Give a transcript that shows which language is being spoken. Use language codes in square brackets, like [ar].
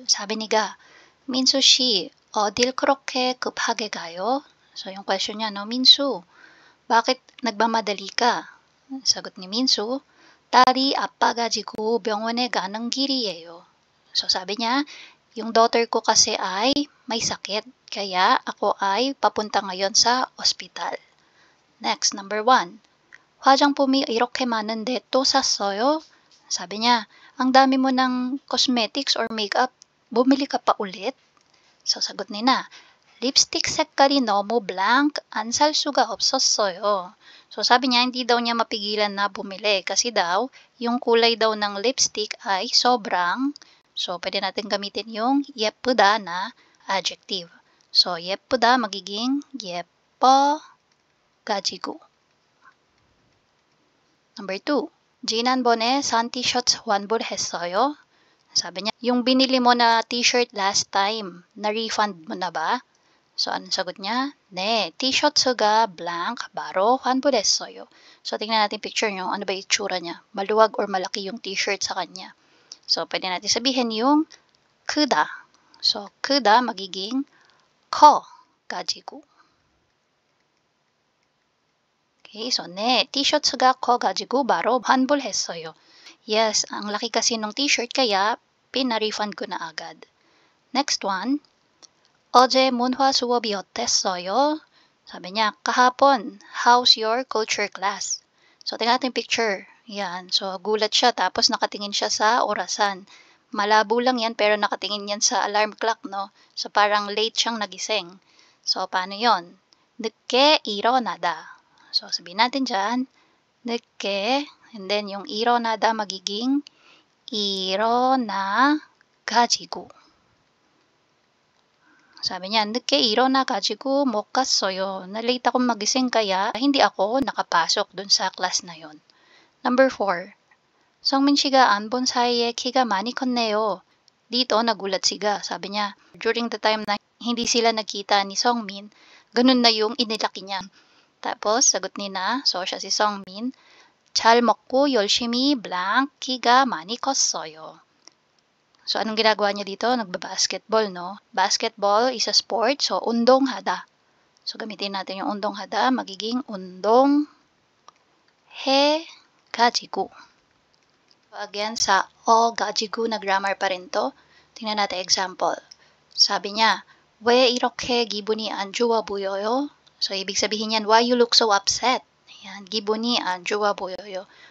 [tl] Sabi ni Ga, [ko] Minsu shi, 어딜 그렇게 급하게 가요? [tl] So, yung question niya, no? Minsu, bakit nagmamadali ka? Sagot ni Minsu, [ko] 딸이 아파 가지고 병원에 가는 길이에요. [tl] So, sabi niya, yung daughter ko kasi ay may sakit, kaya ako ay papunta ngayon sa ospital. [en] Next, number 1. [ko] 화장품이 이렇게 많은데 또 샀어요? [tl] Sabi niya, ang dami mo ng cosmetics or makeup, bumili ka pa ulit? So, sagot ni na, [ko] lipstick 색깔이 너무 blank, 안 살 수가 없었어요. [tl] So, sabi niya, hindi daw niya mapigilan na bumili kasi daw, yung kulay daw ng lipstick ay sobrang. So, pwede natin gamitin yung 예쁘다 na adjective. [ko] So, 예쁘다 magiging 예뻐 가지고. [en] Number 2. [ko] 지난번에 산 티셔츠 환불했어요? [tl] Sabi niya, yung binili mo na t-shirt last time, na-refund mo na ba? So, anong sagot niya? [ko] 네, 티셔츠가 blank 바로 환불했어요. [tl] So, tingnan natin picture nyo. Ano ba yung itsura niya? Maluwag or malaki yung t-shirt sa kanya. So, pwede natin sabihin yung 크다. [ko] So, 크다 magiging 커 가지고. Okay, so 네, 티셔츠가 커 가지고 바로 환불했어요. [tl] Yes, ang laki kasi ng t-shirt kaya pina-refund ko na agad. [en] Next one. [ko] 어제 문화 수업이 어땠어요? [tl] Sabi niya, kahapon, [en] how's your culture class? [tl] So, tingnan natin picture. Yan. So, gulat siya tapos nakatingin siya sa orasan. Malabo lang yan pero nakatingin yan sa alarm clock, no? So, parang late siyang nagising. So, paano yon? [ko] 늦게 일어나다. [tl] So, sabihin natin dyan, 늦게, and then yung 일어나다 magiging [ko] 일어나 가지고. [tl] Sabi niya, [ko] 늦게 일어나 가지고 못 갔어요. [tl] Na-late akong magising kaya hindi ako nakapasok dun sa class na yon. [en] Number 4. [ko] 성민 씨가 안 본 사이에 키가 많이 컸네요. [tl] Dito nagulat siga. Sabi niya, [en] during the time [tl] na hindi sila nagkita ni Songmin, ganun na yung inilaki niya. Tapos, sagot ni na, so siya si Songmin, [ko] 잘 먹고 열심히 blank 키가 많이 컸어요. [tl] So, anong ginagawa niya dito? Nagba-basketball, no? [en] Basketball is a sport, [tl] so 운동하다. So, gamitin natin yung 운동하다, magiging [ko] 운동해 가지고. [tl] So, again, sa 가지고 na grammar pa rin to. Tingnan natin example. Sabi niya, [ko] 왜 이렇게 기분이 안 좋아 보여요? [tl] So, ibig sabihin yan, [en] why you look so upset? [ko] Ayan, 기분이 안 좋아 보여요.